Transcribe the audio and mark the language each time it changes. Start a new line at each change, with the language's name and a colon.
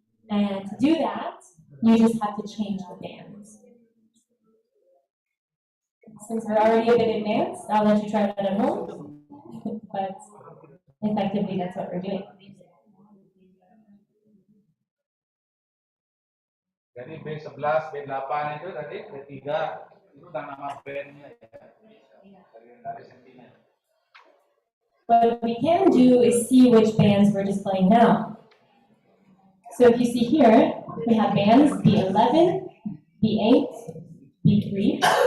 English: And to do that, you just have to change the bands. Since we're already a bit advanced, I'll let you try that at home. But effectively, that's what we're doing.
Indonesian: Jadi B11, B8 itu tadi B3 itu kan nama bandnya ya. Dari Sentinel.
English: What we can do is see which bands we're displaying now. So if you see here, we have bands B11, B8, B3.